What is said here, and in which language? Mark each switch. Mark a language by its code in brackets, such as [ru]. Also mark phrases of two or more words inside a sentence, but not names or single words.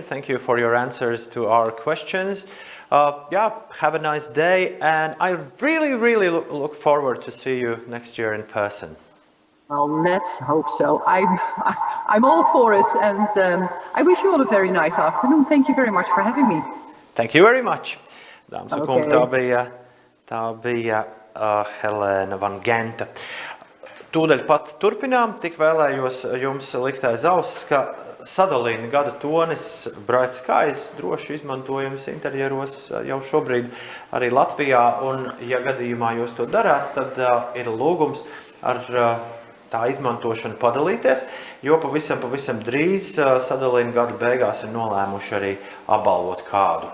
[en] Thank you for your answers to our questions. Have a nice day, and I really look forward to see you next year in person. Well, let's hope so. I'm all for it, and I wish you all a very nice afternoon. Thank you very much for having me. Thank you very much. [lv] Dāmas un kungi, tā bija Heleen van Gent. Tūdaļ pat turpinām, tik vēlējos jums likt aiz auss, ka Sadolin gada tonis bright skies droši izmantojams interjeros jau šobrīd arī Latvijā, un ja gadījumā jūs to darāt, tad ir lūgums ar tā izmantošanu padalīties, jo pavisam drīz Sadolin gada beigās ir nolēmuši arī apbalvot kādu.